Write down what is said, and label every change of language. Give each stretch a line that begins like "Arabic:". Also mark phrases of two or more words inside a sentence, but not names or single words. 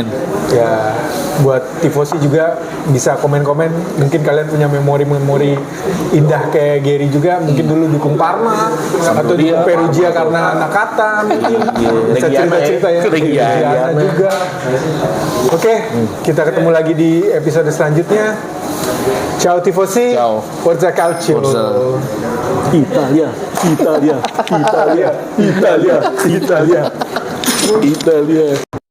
Indonesian: Ya, buat tifosi juga bisa komen-komen. Mungkin kalian punya memori-memori indah kayak Gary juga. Mungkin dulu dukung Parma atau dukung Perugia karena Nakata. Mungkin bisa Reggiana cerita-cerita ya. ya. Reggiana. juga. Oke, kita ketemu lagi di episode selanjutnya.
Italian: Ciao tifosi. Ciao. Forza Calcio. Forza. Italia. Italia.